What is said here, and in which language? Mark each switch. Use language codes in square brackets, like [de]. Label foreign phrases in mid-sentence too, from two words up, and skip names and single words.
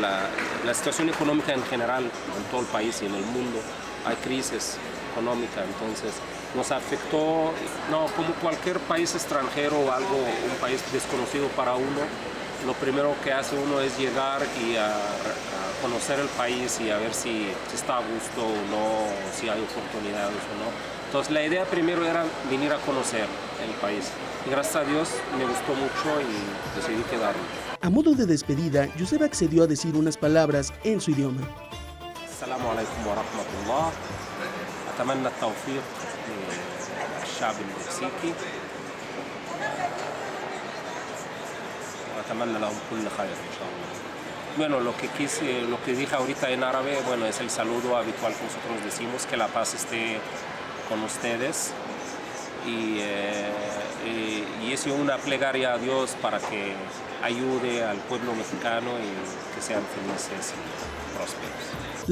[es] la situación económica en general en todo el país y en el mundo, hay crisis económica, entonces nos afectó, no, como cualquier país extranjero o algo, un país desconocido para uno, lo primero que hace uno es llegar y a conocer el país y a ver si está a gusto o no, si hay oportunidades o no. Entonces la idea primero era venir a conocer el país. Y gracias a Dios me gustó mucho y decidí quedarme. A modo de despedida, Youssef accedió a decir unas palabras en su idioma. [ar] السلام عليكم ورحمة الله. أتمنى توفيق للشعب المكسيكي. أتمنى لهم كل خير، إن شاء الله. [es] Bueno, lo que dije ahorita en árabe, bueno, es el saludo habitual que nosotros decimos, que la paz esté con ustedes. Y es una plegaria a Dios para que ayude al pueblo mexicano y que sean felices y prósperos.